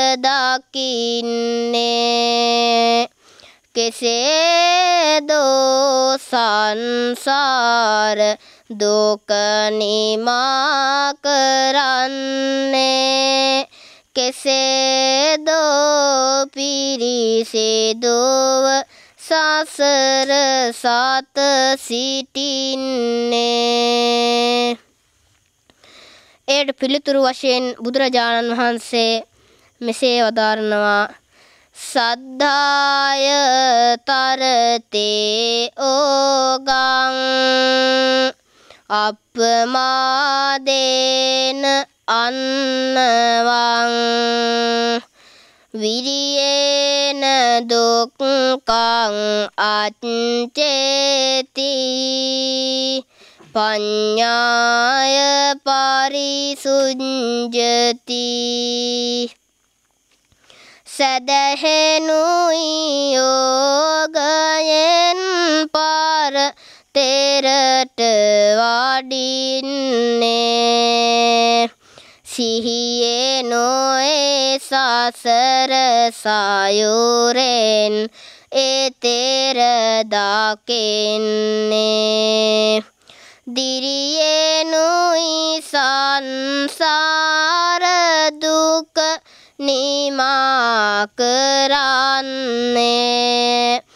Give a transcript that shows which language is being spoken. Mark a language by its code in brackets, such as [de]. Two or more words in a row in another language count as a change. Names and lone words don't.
[si] දකින්නේ කෙසේදෝ සංසාර දුක නිමා කරන්නේ කෙසේදෝ පිරිසිදුව සසර සත සිටින්නේ. එයට පිළිතුරු වශයෙන් බුදුරජාණන් වහන්සේ මෙසේ වදාරනවා [pi] සද්ධාය තරතේ ඕගං අප්පමාදේන අන්නවං විරියේන දුක්ඛං අච්චේති පඤ්ඤාය පරිසුඤ්ජති [si] සදහෙනුයි යෝගයෙන් පාර තෙරට වඩින්නේ සිහියේ නොයේ සසර සයුරෙන් එතෙර දකින්නේ දිරියෙනුයි සංසාර දුක නිමා කරන්නේ